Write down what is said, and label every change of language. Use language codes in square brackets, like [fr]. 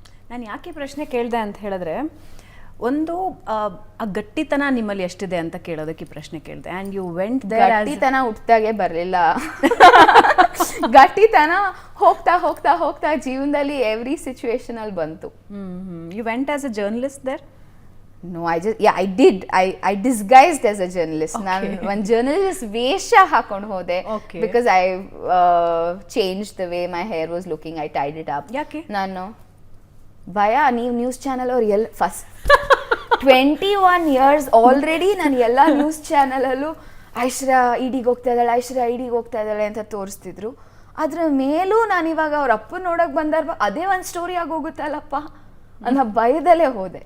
[kn] ನಾನು ಯಾಕೆ ಪ್ರಶ್ನೆ ಕೇಳಿದೆ ಅಂತ ಹೇಳಿದ್ರೆ, ಒಂದು ಆ ಗಟ್ಟಿತನ ನಿಮ್ಮಲ್ಲಿ ಎಷ್ಟಿದೆ ಅಂತ ಕೇಳೋದಕ್ಕೆ ಪ್ರಶ್ನೆ ಕೇಳಿದೆ. [en] And you went there. [kn] ಗಟ್ಟಿತನ ಹುಟ್ಟಿದಾಗೆ ಬರಲಿಲ್ಲ. ಗಟ್ಟಿತನ ಹೋಗ್ತಾ ಹೋಗ್ತಾ ಹೋಗ್ತಾ ಜೀವನದಲ್ಲಿ ಎವ್ರಿ ಸಿಚುವೇಶನಲ್ಲಿ ಬಂತು. [en] You went as a journalist there? No, I did. I disguised as a journalist. [kn] ನಾನು ಒಂದು ಜರ್ನಲಿಸ್ಟ್ ವೇಷ ಹಾಕೊಂಡು ಹೋದೆ. [en] Because I changed the way my hair was looking. I tied it up. [kn] ಯಾಕೆ? ನಾನು ಭಯ, ನೀವು ನ್ಯೂಸ್ ಚಾನಲ್ ಅವ್ರು ಫಸ್ಟ್ 21 years ಆಲ್ರೆಡಿ ನಾನು ಎಲ್ಲ ನ್ಯೂಸ್ ಚಾನಲಲ್ಲೂ ಐಶ್ವರ್ಯ ಇಡಿಗೆ ಹೋಗ್ತಾ ಇದ್ದಾಳೆ, ಐಶ್ವರ್ಯ ಇಡಿಗೆ ಹೋಗ್ತಾ ಇದ್ದಾಳೆ ಅಂತ ತೋರಿಸ್ತಿದ್ರು. ಅದ್ರ ಮೇಲೂ ನಾನು ಇವಾಗ ಅವ್ರ ಅಪ್ಪನ ನೋಡೋಕೆ ಬಂದಾಗ ಅದೇ ಒಂದು ಸ್ಟೋರಿ ಆಗೋಗುತ್ತಲ್ಲಪ್ಪ ಅನ್ನೋ ಭಯದಲ್ಲೇ ಹೋದೆ.